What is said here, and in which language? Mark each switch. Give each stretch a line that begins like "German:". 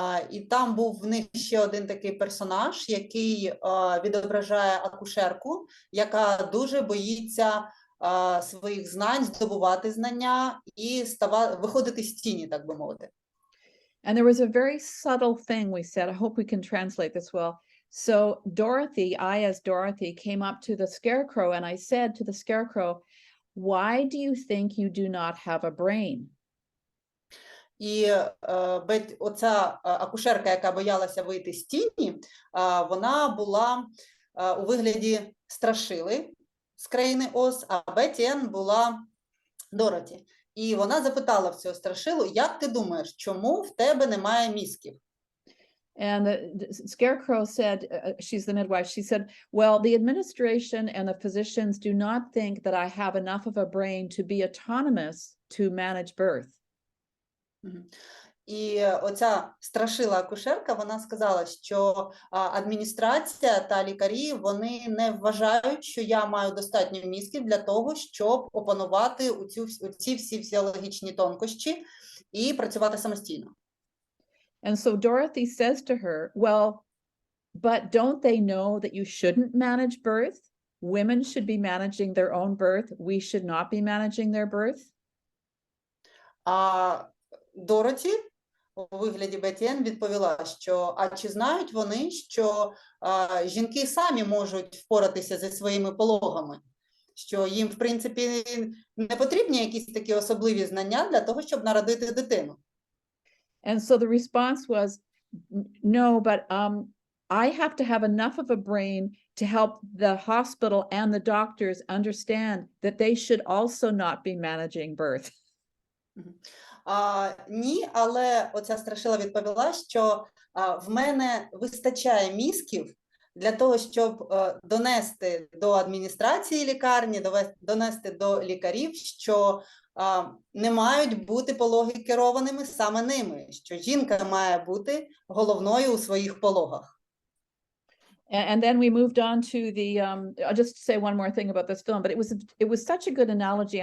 Ukrainian: І там був в них ще один такий персонаж, який відображає акушерку, яка дуже боїться своїх знань, здобувати знання і виходити з тіні, так би мовити.
English: And there was a very subtle thing we said. I hope we can translate this well. So Dorothy, I as Dorothy, came up to the scarecrow and I said to the scarecrow, why do you think you do not have a brain?
Ukrainian: І оця акушерка, яка боялася вийти з тіні, вона була у вигляді страшили з країни Оз, а Бетті-Енн була Дороті. І вона запитала в цього страшилу, як ти думаєш, чому в тебе немає мізків?
English: And the scarecrow said, she's the midwife, she said, well, the administration and the physicians do not think that I have enough of a brain to be autonomous to manage birth.
Ukrainian: І оця страшила акушерка, вона сказала, що адміністрація та лікарі, вони не вважають, що я маю достатньо мізків для того, щоб опанувати ці всі фізіологічні тонкощі і працювати самостійно.
English: And so Dorothy says to her, well, but don't they know that you shouldn't manage birth? Women should be managing their own birth. We should not be managing their birth.
Ukrainian: А Дороті у вигляді Бетті-Енн відповіла, що а чи знають вони, що жінки самі можуть впоратися зі своїми пологами, що їм, в принципі, не потрібні якісь такі особливі знання для того, щоб народити дитину.
English: And so the response was, no, but I have to have enough of a brain to help the hospital and the doctors understand that they should also not be managing birth.
Ukrainian: Ні, але оця страшила відповіла, що в мене вистачає мізків для того, щоб донести до адміністрації лікарні, донести до лікарів, що не мають бути пологи керованими саме ними, що жінка має бути головною у своїх пологах.
English: And then we moved on to the, I'll just say one more thing about this film, but it was such a good analogy.